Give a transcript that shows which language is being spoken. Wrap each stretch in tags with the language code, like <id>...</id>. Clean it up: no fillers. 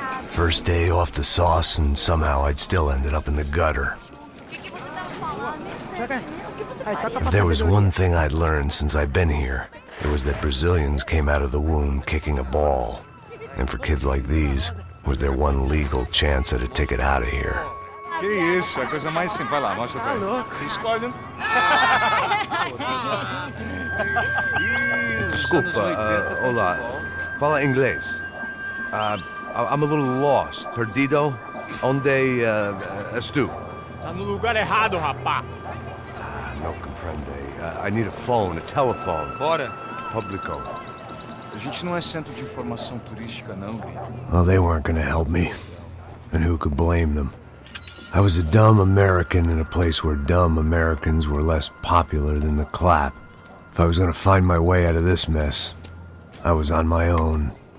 <en>First day off the sauce, and somehow I'd still ended up in the gutter. If there was one thing I'd learned since I've been here, it was that Brazilians came out of the womb kicking a ball. And for kids like these, was their one legal chance at a ticket out of here.</en> <pt>Que isso, é a coisa mais simples. Vai lá, mostra pra ele. Você escolhe um. Desculpa, olá. Fala inglês.</pt> <en>I'm a little lost.</en> <pt>Perdido? Onde estou? Tá no lugar errado, rapá. Não compreende.</pt> <en>I need a phone, a telephone.</en> <pt>Fora. Publico. A gente não é centro de informação turística, não, Gui.</pt> <en>Well, they weren't gonna help me. And who could blame them? I was a dumb American in a place where dumb Americans were less popular than the clap. If I was gonna find my way out of this mess, I was on my own.</en>